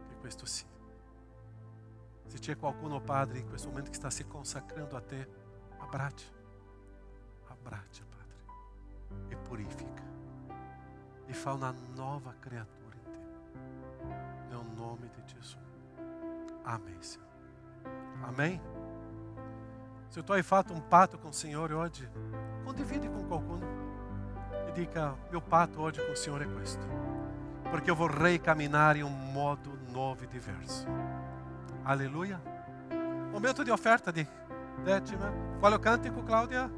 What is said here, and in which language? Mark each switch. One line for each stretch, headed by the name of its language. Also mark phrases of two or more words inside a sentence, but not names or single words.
Italian: Che questo sia. Se c'è qualcuno, Padre, in questo momento che sta si consacrando a te, abbraccia, Padre, e purifica, e fa una nuova creatura in te. Nel nome di Gesù.
Portuguese: Amém, Senhor. Amém?
Italian: Se tu hai fatto un patto con il Signore oggi, condividi con qualcuno e dica: mio patto oggi con il Signore è questo, perché io vorrei camminare in un modo nuovo e diverso. Alleluia. Momento di offerta di decima. Qual è il cantico, Claudia?